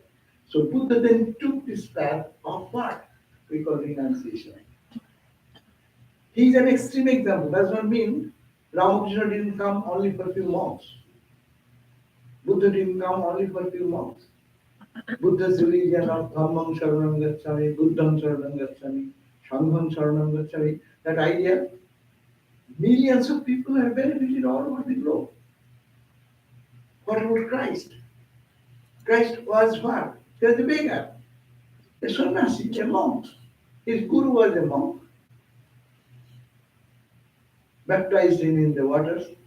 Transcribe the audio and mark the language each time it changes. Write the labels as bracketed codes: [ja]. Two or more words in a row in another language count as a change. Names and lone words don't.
[en] So Buddha then took this path of what we call renunciation. He is an extreme example. Does not mean Ramakrishna didn't come only for few months. Buddha didn't come only for few months. Buddha's religion of [pi] Dhammam Sharanam Gacchami, Buddham Sharanam Gacchami, Sangham Sharanam Gacchami, [en] that idea, millions of people have benefited all over the globe. What about Christ? Christ was what? He was a beggar, a sannyasi, a monk. His guru was a monk, baptized him in the waters.